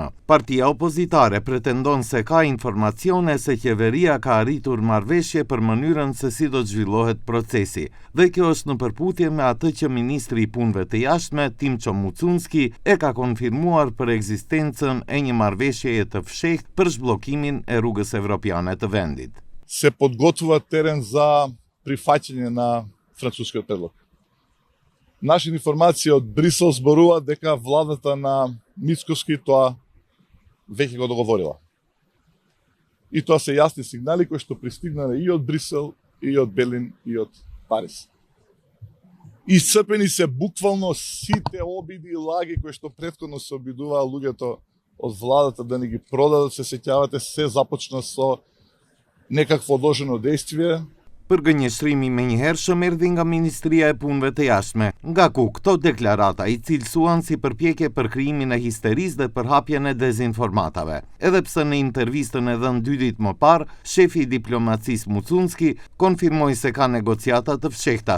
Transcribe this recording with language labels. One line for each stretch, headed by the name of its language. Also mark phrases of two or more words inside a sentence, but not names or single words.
Albanian: Partia opozitare pretendon se ka informacione se qeveria ka arritur marrëveshje për mënyrën se si do të zhvillohet procesi, dhe kjo është në përputhje me atë që ministri i punëve të jashtme Timço Mucunski e ka konfirmuar për ekzistencën e një marrëveshjeje të fshehtë për zhbllokimin e rrugës evropiane të vendit.
Macedonian: Се подготвува терен за прифаќање на францускиот предлог. Наши информации од Брисел зборуваат дека владата на Мицкоски тоа веќе го договорила. И тоа се јасни сигнали кои што пристигнале и од Брисел, и од Берлин, и од Париз. Исцрпени се буквално сите обиди и лаги кои што претходно се обидуваа луѓето од владата да ни ги продадат, се сеќавате, се започна со nekakvo odloženo действие.
Albanian: Përgënjeshtrimi menjëhershëm erdhi nga Ministria e Punëve të Jashtme, nga ku këto deklarata i cilësuan si përpjekje për krijimin e histerisë dhe përhapjen e dezinformatave. Edhe pse në intervistën e dhënë 2 ditë më parë, shefi i diplomacisë Mucunski konfirmoi se ka negociata të fshehta.